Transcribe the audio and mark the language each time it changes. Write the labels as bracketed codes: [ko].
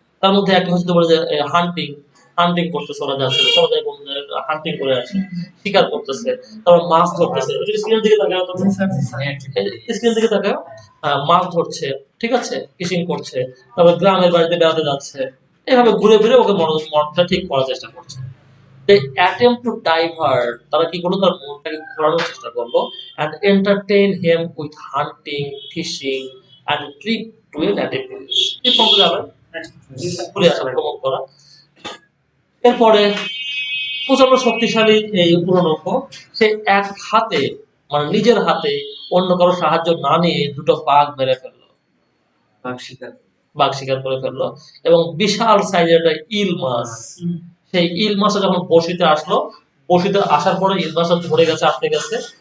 [bn] তার মধ্যে একটা হচ্ছে তোমার যে হান্টিং, হান্টিং করতেছে, ওরা যাচ্ছে সবাই হান্টিং করে আসে, শিকার করতেছে, তারপর মাছ ধরতেছে। স্ক্রিনের দিকে তাকাও, জি স্যার, জি স্যার। স্ক্রিনের দিকে তাকাও, মাছ ধরছে, ঠিক আছে, ফিশিং করছে, তারপর গ্রামের বাড়িতে বেড়াতে যাচ্ছে, এভাবে ঘুরে ফিরে ওকে মনটা ঠিক করার চেষ্টা করছে। [en] they attempt to divert, [bn] তারা কি করলো, তার মনটাকে ঘোরানোর চেষ্টা করলো, [en] and entertain him with hunting, fishing and trip to a native village। [bn] এই পর্যন্ত যাবেন, ঘুরে আসা, ভ্রমণ করা। এরপরে প্রচন্ড শক্তিশালী এই পুরনোকো, সে এক হাতে মানে নিজের হাতে অন্য কারো সাহায্য না নিয়ে দুটো বাঘ মেরে ফেললো, বাঘ শিকার। বাঘ শিকার করে ফেললো, এবং বিশাল সাইজের একটা ইল মাছ, সেই ইল মাছটা যখন বড়শিতে আসলো, বড়শিতে আসার পরে ইল মাছটা ধরে গেছে, আটকে গেছে।